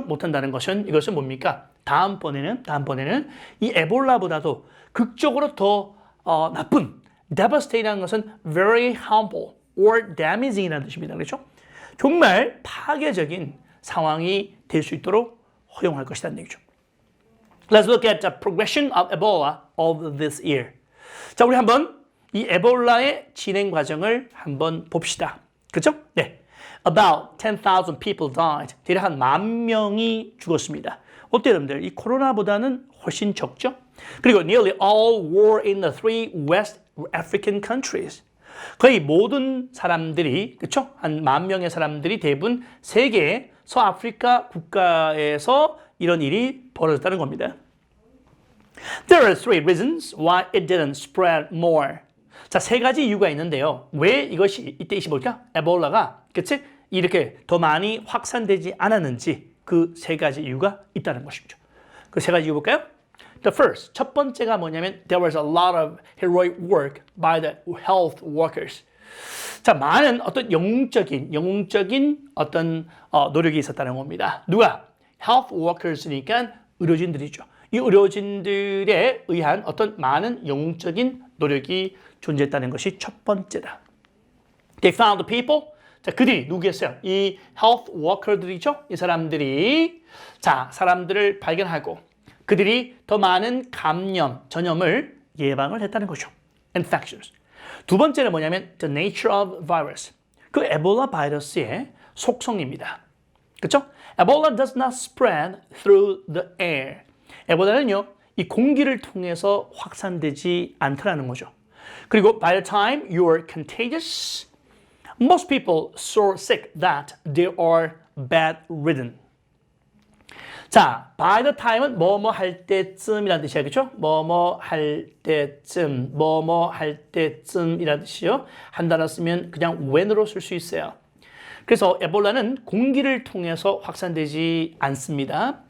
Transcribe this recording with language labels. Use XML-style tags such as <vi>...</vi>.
<ko>못한다는 것은 이것은 뭡니까? 다음번에는 이 에볼라보다도 극적으로 더 나쁜, devastating이라는 것은</ko> <en>very harmful or damaging</en> <ko>이라는 뜻입니다. 그렇죠? 정말 파괴적인 상황이 될 수 있도록 허용할 것이라는 얘기죠.</ko> <en>Let's look at the progression of Ebola of this year.</en> <ko>자, 우리 한번 이 에볼라의 진행 과정을 한번 봅시다. 그렇죠? 네.</ko> <en>About 10,000 people died.</en> <ko>대략 한 10,000명이 죽었습니다. 어때요, 여러분들? 이 코로나보다는 훨씬 적죠? 그리고</ko> <en>nearly all were in the 3 West African countries.</en> <ko>거의 모든 사람들이, 그렇죠? 한 10,000명의 사람들이 대부분 세계의 서아프리카 국가에서 이런 일이 벌어졌다는 겁니다.</ko> <en>There are 3 reasons why it didn't spread more.</en> <ko>자, 3가지 이유가 있는데요. 왜 이것이 이때 뭘까? 에볼라가, 그치? 이렇게 더 많이 확산되지 않았는지 그 3가지 이유가 있다는 것이죠. 그 3가지 이유 볼까요?</ko> <en>The first,</en> <ko>첫 번째가 뭐냐면</ko> <en>there was a lot of heroic work by the health workers.</en> <ko>자, 많은 어떤 영웅적인 어떤 노력이 있었다는 겁니다. 누가? health workers니까 의료진들이죠. 이 의료진들에 의한 어떤 많은 영웅적인 노력이 존재했다는 것이 첫 번째다.</ko> <en>They found the people.</en> <ko>자, 그들이 누구였어요? 이 health worker들이죠. 이 사람들이 자, 사람들을 발견하고 그들이 더 많은 감염, 전염을 예방을 했다는 거죠.</ko> <en>Infections.</en> <ko>두 번째는 뭐냐면</ko> <en>the nature of virus.</en> <ko>그 에볼라 바이러스의 속성입니다. 그렇죠?</ko> <en>Ebola does not spread through the air.</en> <ko>에볼라는요, 이 공기를 통해서 확산되지 않더라는 거죠. 그리고</ko> <en>by the time you are contagious, most people so sick that they are bedridden.</en> <ko>자,</ko> <en>by the time</en> <ko>은 뭐뭐 할 때쯤이라는 뜻이야, 그렇죠? 뭐뭐 할 때쯤, 뭐뭐 할 때쯤이라는 뜻이요. 한 단어 쓰면 그냥 when으로 쓸 수 있어요. 그래서 에볼라는 공기를 통해서 확산되지 않습니다.</ko>